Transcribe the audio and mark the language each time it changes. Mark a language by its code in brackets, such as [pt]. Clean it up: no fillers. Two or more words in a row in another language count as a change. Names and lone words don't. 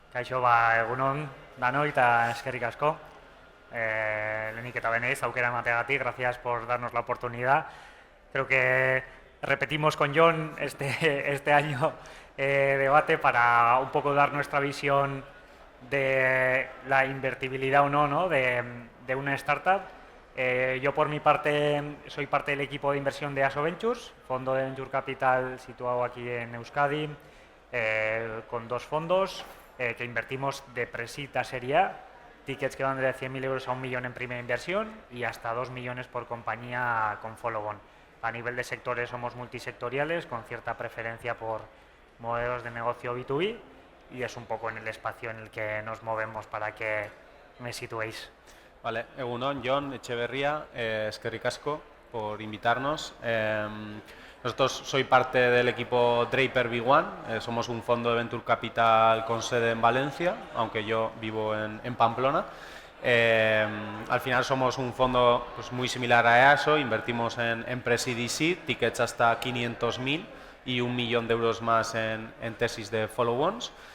[eu] Kaixo, egunon, danoi eta eskerrik asko. Lehenik eta benez, aukera emateagatik, [es] gracias por darnos la oportunidad. Creo que repetimos con John este año debate para un poco dar nuestra visión de la invertibilidad o no, ¿no? de una startup. Yo por mi parte soy parte del equipo de inversión de ASO Ventures, fondo de [en] Venture Capital [es] situado aquí en Euskadi, con dos fondos que invertimos de pre-seed a Serie A, tickets que van desde 100.000 euros a 1 millón en primera inversión y hasta 2 millones por compañía con follow-on. A nivel de sectores somos multisectoriales, con cierta preferencia por modelos de negocio B2B, y es un poco en el espacio en el que nos movemos para que me situéis. [eu] Vale, egunon, Jon Etxeberria, eskerrik asko [es] por invitarnos. Nosotros soy parte del equipo Draper B1, somos un fondo de [en] Venture Capital [es] con sede en Valencia, aunque yo vivo en Pamplona. Al final somos un fondo pues, muy similar a EASO, invertimos en Pre-Seed y Seed, tickets hasta 500.000 y 1 millón de euros más en tesis de follow-ons.